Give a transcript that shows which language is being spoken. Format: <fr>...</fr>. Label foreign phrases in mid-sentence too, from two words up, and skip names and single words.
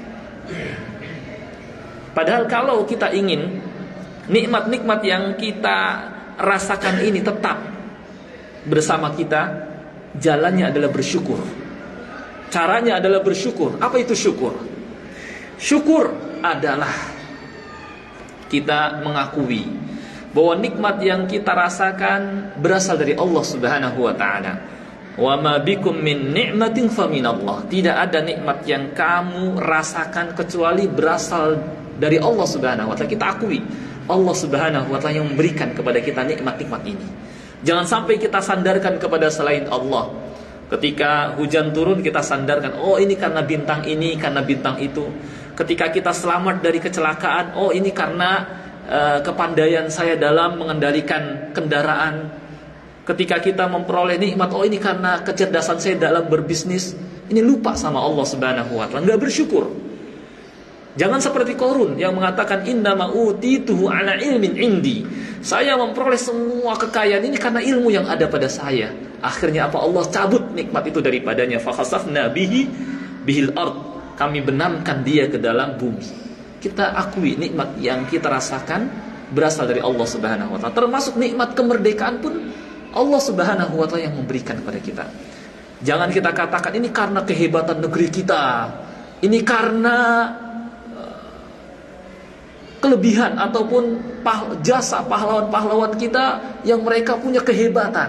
<id>Padahal kalau kita ingin nikmat-nikmat yang kita rasakan ini tetap bersama kita, jalannya adalah bersyukur. Caranya adalah bersyukur. Apa itu syukur? Syukur adalah kita mengakui bahwa nikmat yang kita rasakan berasal dari Allah</id> <ar>سبحانه وتعالى. وما بكم من نعمة فمن الله.</ar> <id>Tidak ada nikmat yang kamu rasakan kecuali berasal dari Allah</id> <ar>سبحانه وتعالى.</ar> <id>Kita akui Allah</id> <ar>سبحانه وتعالى</ar> <id>yang memberikan kepada kita nikmat-nikmat ini. Jangan sampai kita sandarkan kepada selain Allah. Ketika hujan turun kita sandarkan, oh ini karena bintang ini, karena bintang itu. Ketika kita selamat dari kecelakaan, oh ini karena kepandaian saya dalam mengendalikan kendaraan. Ketika kita memperoleh nikmat, oh ini karena kecerdasan saya dalam berbisnis. Ini lupa sama Allah</id> <ar>سبحانه وتعالى,</ar> <id>enggak bersyukur. Jangan seperti Qarun yang mengatakan</id> <ar>إنما أوتيته على علم عندي.</ar> <id>Saya memperoleh semua kekayaan ini karena ilmu yang ada pada saya. Akhirnya apa? Allah cabut nikmat itu daripadanya.</id> <ar>فخسفنا به الأرض.</ar> <id>Kami benamkan dia ke dalam bumi. Kita akui nikmat yang kita rasakan berasal dari Allah</id> <ar>سبحانه وتعالى.</ar> <id>Termasuk nikmat kemerdekaan pun Allah</id> <ar>سبحانه وتعالى</ar> <id>yang memberikan kepada kita. Jangan kita katakan ini karena kehebatan negeri kita. Ini karena kelebihan ataupun jasa pahlawan-pahlawan kita yang mereka punya kehebatan.</id>